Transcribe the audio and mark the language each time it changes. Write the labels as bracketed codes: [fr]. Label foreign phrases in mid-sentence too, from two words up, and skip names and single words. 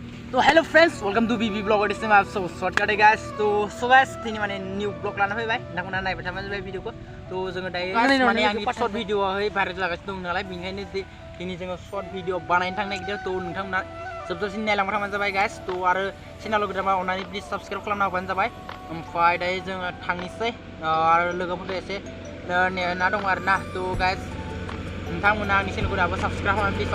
[brx] तो [en] hello friends welcome to BB blog [hi] और इसमें आप सब शॉर्टकट है [brx] गाइस तो [en] so guys [brx] दिनै माने न्यू ब्लॉग लाना फैबाय नोंथांमोना नायबाय थाबानो जाबाय भिडियोखौ तो जोङो दायो माने आंनि [en] short videoआवहाय [brx] भाइरेल जागासिनो दं नालाय बेनिखायनो दिनै जोङो [en] short video [brx] बानायनो थांनो नागिरदों तो नोंथांमोना जोबजासिम नायलांबाय थाबानो जाबाय गाइस तो आरो चेनेलाव गोदानबा अन्नानै [en] please subscribe [brx] खालामना होबानो जाबाय ओमफ्राय दायो जोङो थांनोसै आरो लोगोफोरजों एसे नेना दं आरोना तो गाइस नोंथांमोना आंनि चेनेलखौ दाबो साबस्क्राइब खालामना प्लिज